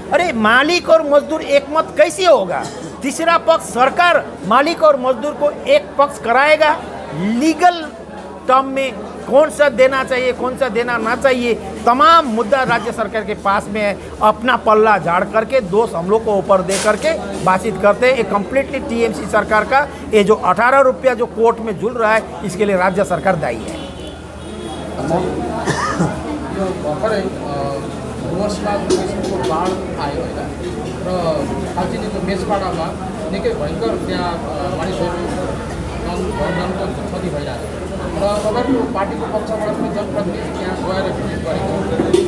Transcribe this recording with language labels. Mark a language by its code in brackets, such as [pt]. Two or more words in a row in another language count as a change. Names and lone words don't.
[hi] अरे मालिक और मजदूर एक मत कैसे होगा? तीसरा पक्ष सरकार मालिक और मजदूर को एक पक्ष कराएगा, [en] legal term [hi] में कौन सा देना चाहिए, कौन सा देना ना चाहिए, तमाम मुद्दा राज्य सरकार के पास में है। अपना पल्ला झाड़ करके दोष हम लोग को ऊपर दे करके बातचीत करते हैं। ये कम्प्लीटली टीएमसी सरकार का ये जो 18 रुपया जो कोर्ट में झूल रहा है, इसके लिए राज्य सरकार दायी है। [ne] यो भर्खरै डुवर्समा किसिमको बाढ आयो होइन र कालचिनीको मेचपाडामा निकै भयङ्कर त्यहाँ मानिसहरू जनधनको क्षति भइरहेको छ र तपाईँको पार्टीको पक्षबाट पनि जनप्रतिनिधि त्यहाँ गएर भिजिट गरेको